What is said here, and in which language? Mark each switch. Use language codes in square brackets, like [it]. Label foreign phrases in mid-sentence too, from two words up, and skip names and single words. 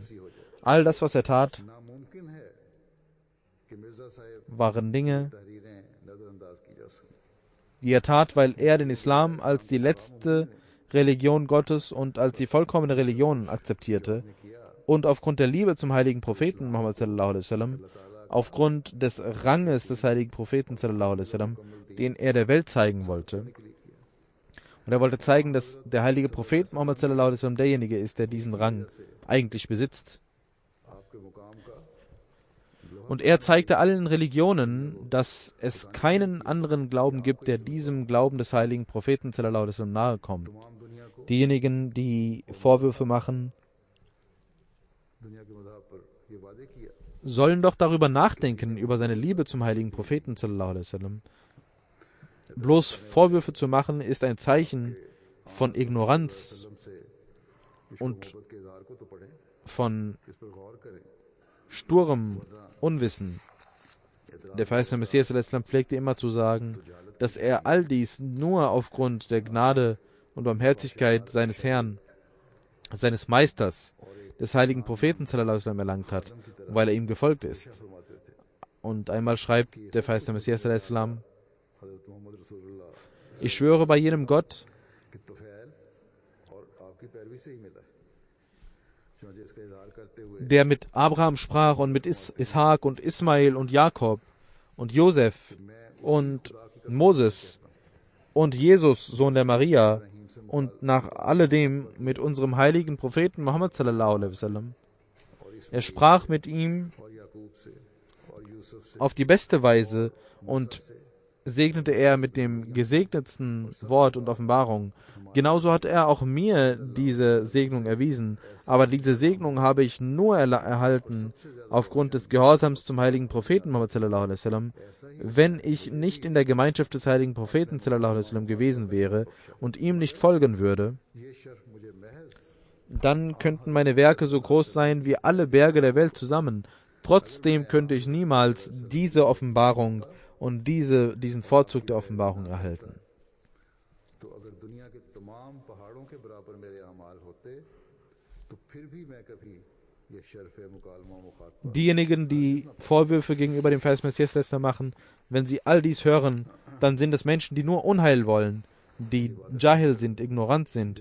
[de] All das, was er tat, waren Dinge, die er tat, weil er den Islam als die letzte Religion Gottes und als die vollkommene Religion akzeptierte. und aufgrund der Liebe zum heiligen Propheten Muhammad [ar] صلى الله عليه وسلم, [de] aufgrund des Ranges des heiligen Propheten [ar] صلى الله عليه وسلم, [de] den er der Welt zeigen wollte. Und er wollte zeigen, dass der heilige Prophet Muhammad [ar] صلى الله عليه وسلم [de] derjenige ist, der diesen Rang eigentlich besitzt. Und er zeigte allen Religionen, dass es keinen anderen Glauben gibt, der diesem Glauben des heiligen Propheten [ar] صلى الله عليه وسلم [de] nahe kommt. Diejenigen, die Vorwürfe machen, sollen doch darüber nachdenken, über seine Liebe zum heiligen Propheten [ar] صلى الله عليه وسلم. [de] Bloß Vorwürfe zu machen, ist ein Zeichen von Ignoranz und von sturem Unwissen. Der verheißene Messias [ar] صلى الله عليه وسلم [de] pflegte immer zu sagen, dass er all dies nur aufgrund der Gnade und Barmherzigkeit seines Herrn, seines Meisters, des heiligen Propheten sallallahu alaihi wasallam erlangt hat, weil er ihm gefolgt ist. Und einmal schreibt der verheißene Messias sallallahu alaihi wasallam: Ich schwöre bei jenem Gott, der mit Abraham sprach und mit Ishak und Ismail und Jakob und Josef und Moses und Jesus, Sohn der Maria, und nach alledem mit unserem heiligen Propheten Muhammad [ar] صلى الله عليه وسلم. [de] Er sprach mit ihm auf die beste Weise und segnete er mit dem gesegnetsten Wort und Offenbarung. Genauso hat er auch mir diese Segnung erwiesen, aber diese Segnung habe ich nur erhalten aufgrund des Gehorsams zum heiligen Propheten Muhammad [ar] صلى الله عليه وسلم. [de] Wenn ich nicht in der Gemeinschaft des heiligen Propheten [ar] صلى الله عليه وسلم [de] gewesen wäre und ihm nicht folgen würde, dann könnten meine Werke so groß sein wie alle Berge der Welt zusammen. Trotzdem könnte ich niemals diese Offenbarung und diesen Vorzug der Offenbarung erhalten. Diejenigen, die Vorwürfe gegenüber dem verheißenen Messias machen, wenn sie all dies hören, dann sind es Menschen, die nur Unheil wollen, die Jahil sind, ignorant sind.